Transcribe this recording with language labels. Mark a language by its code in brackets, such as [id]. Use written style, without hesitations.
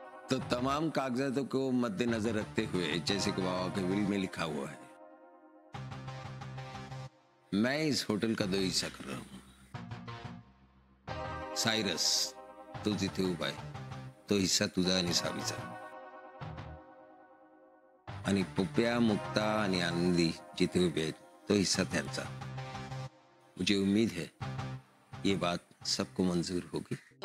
[hi] तो तमाम कागजातों को मद्देनजर रखते हुए, जैसे कि बाबा के विल में लिखा हुआ है, मैं इस होटल का 2 हिस्सा कर रहा हूं. [mr] सायरस, तू जिथे उभा आहे तो हिस्सा तुझा आणि सावीचा, आणि पुप्या, मुक्ता आणि आनंदी जिथे उभे आहेत तो हिस्सा त्यांचा. [hi] मुझे उम्मीद है ये बात सबको मंजूर होगी.